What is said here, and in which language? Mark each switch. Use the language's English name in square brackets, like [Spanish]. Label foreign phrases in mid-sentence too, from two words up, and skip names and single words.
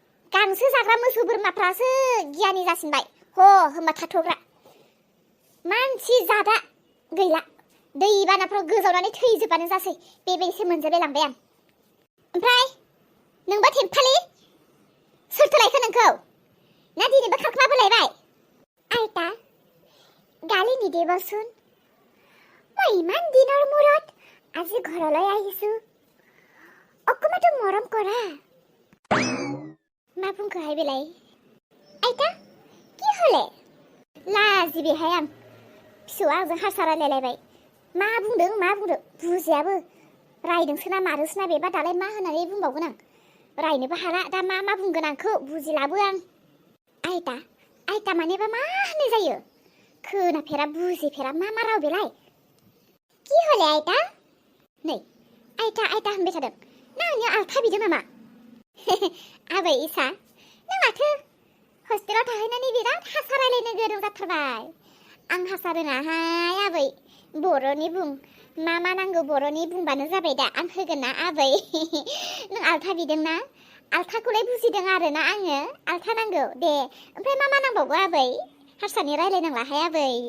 [Bodo] गांसो जाग्रा मोसौ बोरमाफ्रासो गियानि जासिनबाय होमबा थाथ'ग्रा मानसि जादा गैला दैबानाफ्राव गोजावनानै थैजोबबानो जासै बेबायदिसो मोनजोबलाय लांबाय आं ओमफ्राय नोंबा थेम्फालि सोरथो लायखो नोंखौ ना दिनैबो खारखोमा बोलायबाय आइता গালিনি [Assamese] দেবচোন মই ইমান দিনৰ মূৰত আজি ঘৰলৈ আহিছো অকমাতো মৰম কৰা [Bodo] मा बुंखोहाय बेलाय आइता [Assamese] কি হলে [Bodo] लाजिबायहाय आं फिसौआ आंजों हारसा रायलायलायबाय मा बुंदों बुजियाबो रायदोंसो ना मारोसो ना बेबा दालाय मा होननानै बुंबावगोन आं रायनोबो हाला दा मा बुंगोन आंखौ बुजिलाबो आं आइता मानेबा मा होननाय जायो खोनाफेरा बुजिफेरा मा राव बेलाय [Assamese] কি হলে [Bodo] आइता नै आइता होनबाय थादों ना आंनि आलथा बिदों नामा आबै इसा नों माथो हस्टेलाव थाहैनानै बिराद हारसा रायलायनो गोरों जाथारबाय आं हारसा रोङाहाय आबै बर'नि बुं मा नांगौ बर'नि बुंबानो जाबाय दा आं होगोन ना आबै नों आलथा बिदों ना आलथाखौलाय बुजिदों आरोना आङो आलथा नांगौ दे ओमफ्राय मा नांबावगौ आबै हारसानि रायलायनांलाहाय आबै